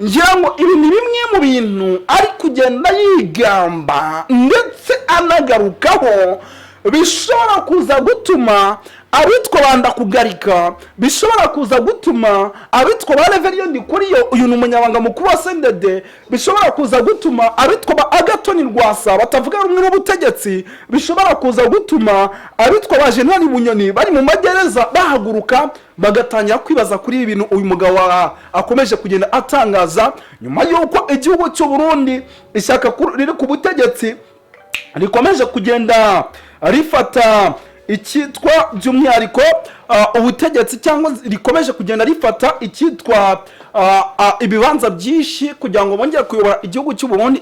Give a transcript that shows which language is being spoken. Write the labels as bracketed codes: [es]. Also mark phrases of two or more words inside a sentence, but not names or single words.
[rw] ngira ngo ibi ni bimwe mu bintu ari kugenda yigamba ndetse anagarukaho bishobora kuza gutuma abitwa banda kugarika, bishobora kuza gutuma abitwa ba Reverend Ndikuriyo, uyu ni umunyabanga mukuru wa CNDD, bishobora kuza gutuma abitwa ba Agathon Rwasa batavuga rumwe n'ubutegetsi, bishobora kuza gutuma abitwa ba General Bunyoni bari mu magereza bahaguruka bagatangira kwibaza kuri ibintu uyu mugabo akomeje kugenda atangaza, nyuma y'uko igihugu cy'u Burundi ishyaka riri ku butegetsi rikomeje kugenda rifata icyitwa by'umwihariko ubutegetsi, cyangwa rikomeje kugenda rifata icyitwa ibibanza byinshi kugira ngo bongere kuyobora igihugu cy'u Burundi.